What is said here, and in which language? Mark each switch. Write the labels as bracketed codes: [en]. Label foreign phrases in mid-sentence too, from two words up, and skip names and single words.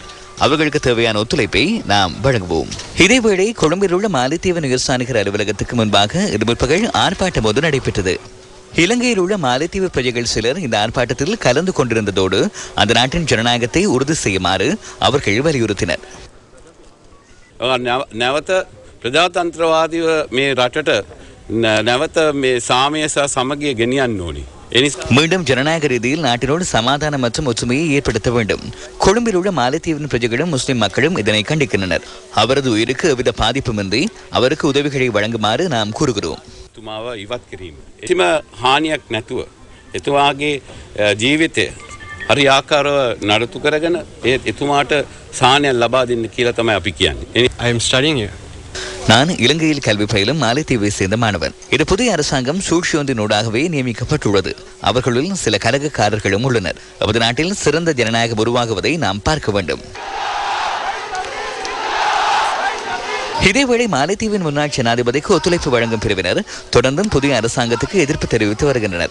[ta] அவர்களுக்கு தேவையான ஒத்துழைப்பை நாம் வழங்குவோம். இதேவேளை கொழும்பில் உள்ள மாலைத்தீவு உயர்ஸ்தானிகர் அலுவலகத்துக்கு முன்பாக இன்று முற்பகல் ஆர்ப்பாட்டம் ஒன்று நடைபெற்றது. இலங்கையில் உள்ள மாலைத்தீவு பிரஜைகள் சிலர் இந்த ஆர்ப்பாட்டத்தில் கலந்து கொண்டிருந்ததோடு அந்த நாட்டின் ஜனநாயகத்தை உறுதி செய்யுமாறு அவர்கள் வலியுறுத்தினர். [si] නැවත ප්‍රජාතන්ත්‍රවාදීව මේ රටට නැවත මේ සාමය සහ සමගිය ගෙනියන්න ඕනි. [ta] மீண்டும் ஜனநாயக ரீதியில் நாட்டினோடு சமாதானம் மற்றும் ஒற்றுமையை ஏற்படுத்த வேண்டும். கொழும்பில் உள்ள மாலைத்தீவின் பிரஜைகளும் முஸ்லிம் மக்களும் இதனை கண்டிக்கின்றனர். அவரது உயிருக்கு எவ்வித பாதிப்புமின்றி அவருக்கு உதவிகளை வழங்குமாறு நாம் கூறுகிறோம். [si] එතුමාව ඉවත් කිරීම. එතිම හානියක් නැතුව එතුමාගේ ජීවිතය හරි ආකාරව නඩත්තු කරගෙන එතුමාට සාහනයක් ලබා දෙන්න කියලා තමයි අපි කියන්නේ. [en] I am studying here. [ta] நான் இலங்கையில் கல்வி பயிலும் மாலைத்தீவை சேர்ந்த மாணவன். இது புதிய அரசாங்கம் சூழ்ச்சியொன்றினூடாகவே நியமிக்கப்பட்டுள்ளது. அவர்களுள் சில கலகக்காரர்களும் உள்ளனர். நமது நாட்டில் சிறந்த ஜனநாயகம் உருவாகுவதை நாம் பார்க்க வேண்டும். இதேவேளை மாலைத்தீவின் முன்னாள் ஜனாதிபதிக்கு ஒத்துழைப்பு வழங்கும் பிரிவினர் தொடர்ந்தும் புதிய அரசாங்கத்துக்கு எதிர்ப்பு தெரிவித்து வருகின்றனர்.